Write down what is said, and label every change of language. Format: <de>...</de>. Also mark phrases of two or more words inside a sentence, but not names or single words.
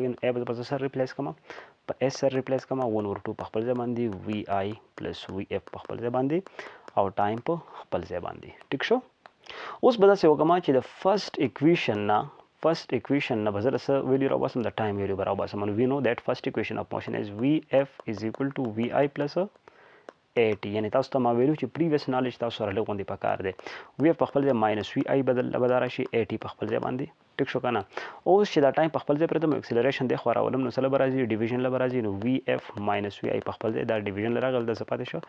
<ps>ا به په سر ریپلیس کړم، په اس سر ریپلیس کړم، 1/2 په خپل ځای باندې،</ps> <en>vi plus vf</en> <ps>په خپل ځای باندې، او ټایم په خپل ځای باندې. ټیک شو؟ اوس به داسې وکړم چې د</ps> <en>first equation</en> <ps>نه به زه د څه ویلیو راوباسم؟ د ټایم ویلیو به راوباسم. نو</ps> <en>we know that first equation of motion is vf is equal to vi plus AT.</en> <ps>یعنې تاسو ته ما ویلو چې</ps> <en>previous knowledge</en> <ps>تاسو سره لږ غوندې پکار دی. وی په خپل ځای</ps> <en>minus vi</en> <ps>بدل راشي، AT په خپل ځای باندې. ټیک شو که نه؟ اوس چې دا ټایم په خپل ځای پرېږدم، اکسلریشن دی خوا راولم، نو څه له به راځي؟ ډیویژن له به راځي. نو</ps> <en>vf minus vi</en> <ps>په خپل ځای دا ډیویژن له راغل، دا څه پاتې شو؟</ps>